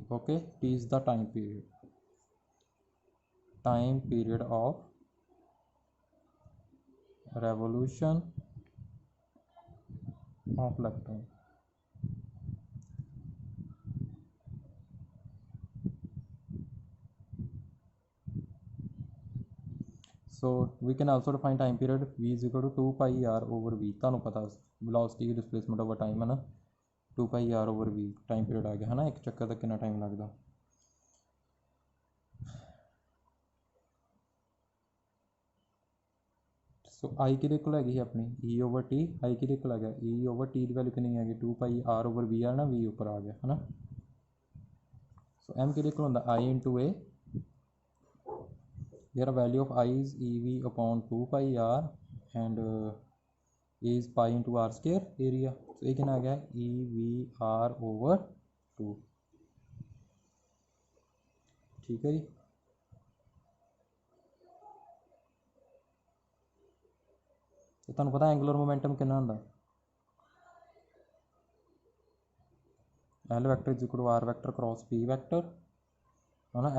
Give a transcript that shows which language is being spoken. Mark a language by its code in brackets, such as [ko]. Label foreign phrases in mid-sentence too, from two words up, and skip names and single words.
[en] Okay, T is the time period of revolution of electron. So we can also define time period. V is equal to 2 pi r over v. [pa] ਤੁਹਾਨੂੰ ਪਤਾ [en] velocity displacement over time [pa] ਹੈ ਨਾ, [en] 2 pi r over v time period [pa] ਆ ਗਿਆ ਹੈ ਨਾ, ਇੱਕ ਚੱਕਰ ਦਾ ਕਿੰਨਾ ਟਾਈਮ ਲੱਗਦਾ। ਸੋ i ਕਿਹਦੇ ਕੋਲ ਹੈਗੀ ਆਪਣੀ [en] e over t, [pa] i ਕਿਹਦੇ ਕੋਲ ਹੈਗਾ [en] e over t [pa] ਦੀ ਵੈਲਿਊ ਕਿੰਨੀ ਹੈਗੀ [en] 2 pi r over v [pa] ਆ ਨਾ, v ਉੱਪਰ ਆ ਗਿਆ ਹੈ ਨਾ। ਸੋ m ਕਿਹਦੇ ਕੋਲ ਹੁੰਦਾ [en] i into a, here value of I is EV upon 2 pi r and A is pi into r square area. [hi] So ये कितना आ गया [en] EV r over 2. [hi] ठीक है जी। [pa] ਤਾਂ ਤੁਹਾਨੂੰ ਪਤਾ [en] angular momentum [pa] ਕਿੰਨਾ ਹੁੰਦਾ, [en] L vector is equal to R vector cross P vector [pa] ਹੈ ਨਾ,